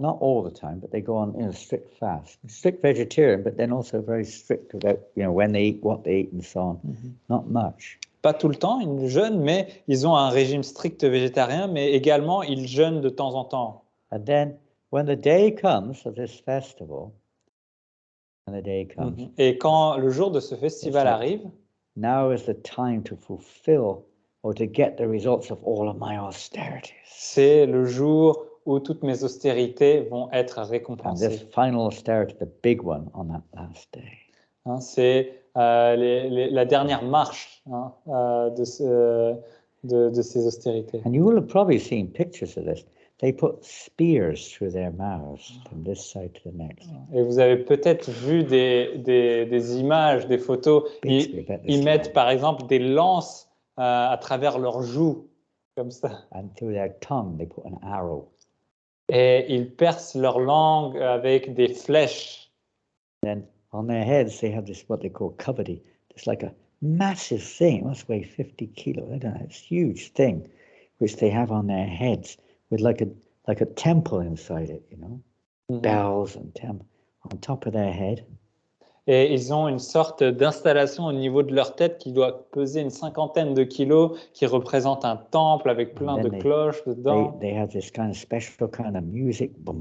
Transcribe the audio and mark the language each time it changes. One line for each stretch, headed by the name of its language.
English: Not all the time, but they go on in a strict fast. Strict vegetarian, but then also very strict about, when they eat, what they eat, and so on. Not much.
French: Pas tout le temps, ils jeûnent, mais ils ont un régime strict végétarien, mais également ils jeûnent de temps en temps.
English: And then, when the day comes of this festival,
French: et quand le jour de ce festival arrive,
English: now is the time to fulfill or to get the results of all of my austerities.
French: C'est le jour où toutes mes austérités vont être récompensées.
English: And this final austerity, the big one, on that last day.
French: C'est la dernière marche hein, de ces austérités.
English: And you will have probably seen pictures of this. They put spears through their mouths from this side to the next.
French: Et vous avez peut-être vu des images, des photos. Ils mettent par exemple des lances à travers leurs joues, comme ça.
English: And through their tongue, they put an arrow.
French: Et ils percent leur langue avec des flèches.
English: Then on their heads, they have this what they call kavadi. It's like a massive thing. It must weigh 50 kilos. I don't know. It's a huge thing, which they have on their heads with like a temple inside it, you know, bells and on top of their head.
French: Et ils ont une sorte d'installation au niveau de leur tête qui doit peser une 50aine de kilos, qui représente un temple avec plein de cloches dedans.
English: They have this kind of special kind of music.